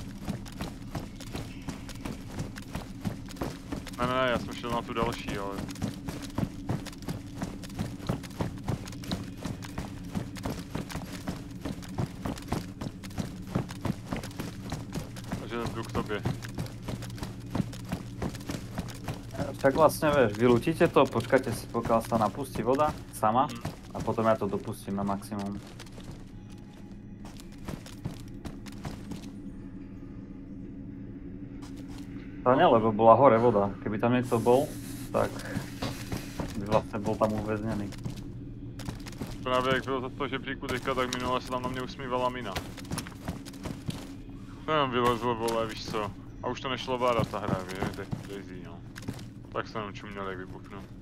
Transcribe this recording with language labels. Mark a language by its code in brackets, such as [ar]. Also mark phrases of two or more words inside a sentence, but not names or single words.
[cs] Ne, já jsem šel na tu další, ale... Takže jdu k tobě. [sk] Však vlastne, vieš, vylúčite to, počkajte si, pokiaľ sa napustí voda sama a potom ja to dopustím na maximum. To nie, lebo bola hore voda. Keby tam niekto bol, tak by vlastne bol tam uväznený. [cs] Právě jak bylo za to žebříku teďka, tak minule se tam na mě usmívala mina. Jsem vylezl, vole, víš co. A už to nešlo vládat ta hra, víš, Daisy, no. Tak jsem jenom čuměl, jak vybuchnu.